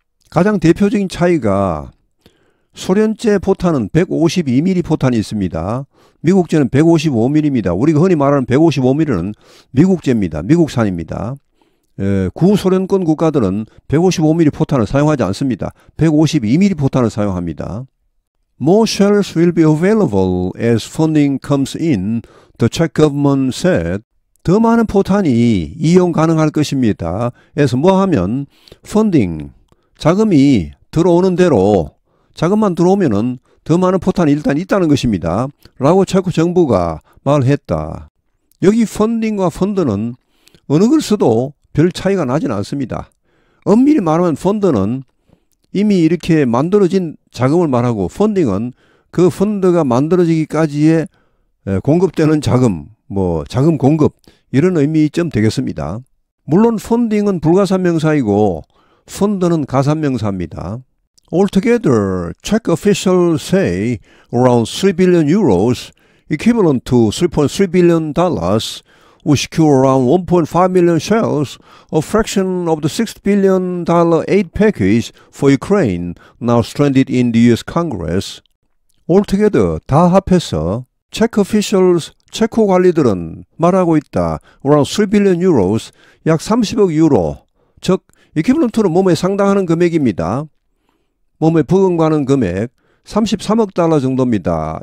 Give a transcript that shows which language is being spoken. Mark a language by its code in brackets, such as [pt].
[ko] 가장 대표적인 차이가 소련제 포탄은 152mm 포탄이 있습니다. 미국제는 155mm입니다. 우리가 흔히 말하는 155mm는 미국제입니다. 미국산입니다. 구소련권 국가들은 155mm 포탄을 사용하지 않습니다. 152mm 포탄을 사용합니다. [en] More shells will be available as funding comes in, the Czech government said. [ko] 더 많은 포탄이 이용 가능할 것입니다. 그래서 뭐 하면 펀딩, 자금이 들어오는 대로 자금만 들어오면은 더 많은 포탄이 일단 있다는 것입니다. 라고 체코 정부가 말했다. 여기 펀딩과 펀드는 어느 걸 써도 별 차이가 나진 않습니다. 엄밀히 말하면 펀드는 이미 이렇게 만들어진 자금을 말하고 펀딩은 그 펀드가 만들어지기까지의 공급되는 자금, 뭐 자금 공급 이런 의미점 되겠습니다. 물론 펀딩은 불가산명사이고 펀드는 가산명사입니다. [en] Altogether, Czech officials say around 3 billion euros, equivalent to $3.3 billion, will secure around 1.5 million shares, a fraction of the $6 billion aid package for Ukraine, now stranded in the US Congress. [ko] Altogether, 다 합해서 [en] Czech officials, [ko] 체코 관리들은 말하고 있다. [en] Around 3 billion euros, [ko] 약 30억 유로, 즉 equivalent는 몸에 상당하는 금액입니다. 몸에 버금가는 금액 33억 달러 정도입니다.